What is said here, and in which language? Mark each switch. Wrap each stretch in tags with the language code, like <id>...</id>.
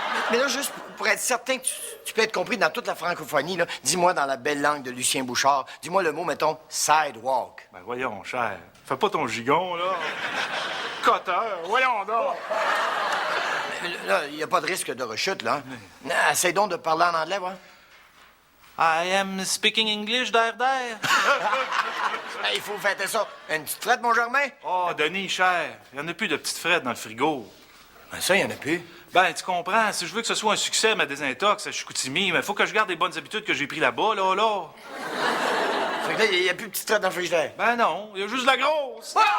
<fr>Mais là, juste pour être certain que tu peux être compris dans toute la francophonie, là, dis-moi dans la belle langue de Lucien Bouchard, dis-moi le mot, mettons, sidewalk. Ben, voyons, cher. Fais pas ton gigon, là. Coteur, voyons donc. Là, il n'y a pas de risque de rechute, là. Essaye donc de parler en anglais, voir.</fr> <en>I am speaking English, der.</en> <fr>Il faut fêter ça. Une petite frette, mon Germain? Oh, Denis, cher. Il n'y en a plus de petites frettes dans le frigo. Ben ça, il n'y en a plus. Ben, tu comprends, si je veux que ce soit un succès, ma désintox à Chicoutimi, mais faut que je garde les bonnes habitudes que j'ai prises là-bas, là. Fait que là, il n'y a plus de petites frettes dans le frigidaire. Ben non, il y a juste de la grosse.</fr>